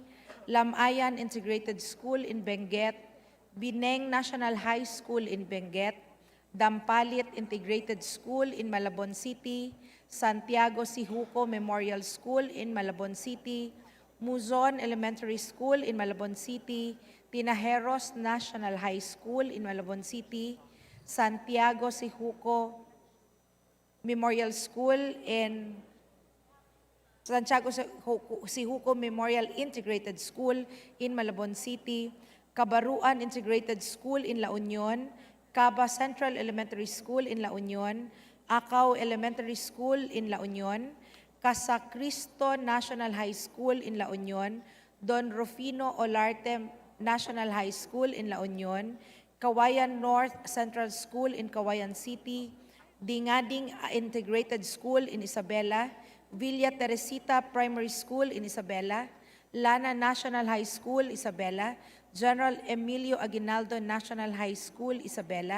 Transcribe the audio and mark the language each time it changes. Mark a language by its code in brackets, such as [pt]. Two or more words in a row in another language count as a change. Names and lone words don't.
[en] Lamayan Integrated School in Benguet, Bineng National High School in Benguet, Dampalit Integrated School in Malabon City, Santiago Sihuco Memorial School in Malabon City, Muzon Elementary School in Malabon City, Tinajeros National High School in Malabon City, Santiago Sihuco Memorial School in Santiago Sihuco Memorial Integrated School in Malabon City, Cabaruan Integrated School in La Union, Caba Central Elementary School in La Union, Acao Elementary School in La Union, Casa Cristo National High School in La Union, Don Rufino Olarte National High School in La Union, Kawayan North Central School in Kawayan City, Dingading Integrated School in Isabela, Villa Teresita Primary School in Isabela, Lana National High School, Isabela, General Emilio Aguinaldo National High School, Isabela,